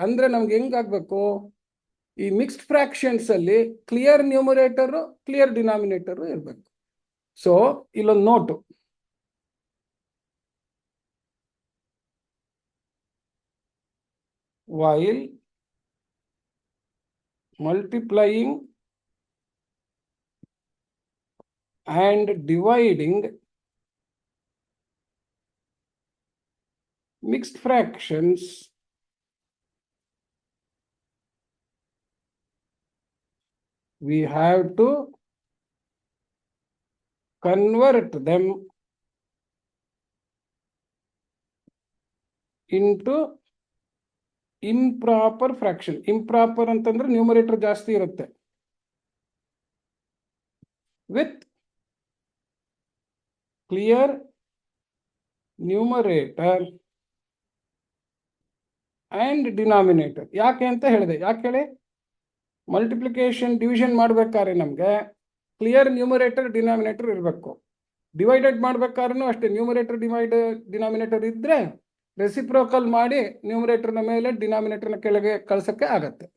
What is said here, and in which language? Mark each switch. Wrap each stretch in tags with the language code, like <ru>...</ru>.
<kn>ಅಂದ್ರೆ ನಮ್ಗೆ ಹೆಂಗಾಗ್ಬೇಕು, ಈ ಮಿಕ್ಸ್ಡ್ ಫ್ರಾಕ್ಷನ್ಸ್ ಅಲ್ಲಿ ಕ್ಲಿಯರ್ ನ್ಯೂಮರೇಟರ್ ಕ್ಲಿಯರ್ ಡಿನಾಮಿನೇಟರ್ ಇರಬೇಕು. ಸೊ ಇಲ್ಲೊಂದು note,</kn> <en>while multiplying and dividing mixed fractions we have to convert them into improper fraction. Improper</en> <kn>ಅಂತಂದ್ರೆ numerator ಜಾಸ್ತಿ ಇರುತ್ತೆ,</kn> <en>with clear numerator and denominator.</en> <kn>ಯಾಕೆ ಅಂತ ಹೇಳಿದೆ? ಯಾಕೆ ಹೇಳಿ? ಮಲ್ಟಿಪ್ಲಿಕೇಶನ್ ಡಿವಿಷನ್ ಮಾಡ್ಬೇಕಾದ್ರೆ ನಮಗೆ ಕ್ಲಿಯರ್ ನ್ಯೂಮರೇಟರ್ ಡಿನಾಮಿನೇಟರ್ ಇರಬೇಕು. ಡಿವೈಡೆಡ್ ಮಾಡ್ಬೇಕಾದ್ರೂ ಅಷ್ಟೇ, ನ್ಯೂಮರೇಟರ್ ಡಿನಾಮಿನೇಟರ್ ಇದ್ರೆ ರೆಸಿಪ್ರೋಕಲ್ ಮಾಡಿ ನ್ಯೂಮರೇಟರ್ನ ಮೇಲೆ ಡಿನಾಮಿನೇಟರ್ನ ಕೆಳಗೆ ಕಳ್ಸೋಕ್ಕೆ ಆಗತ್ತೆ.</kn>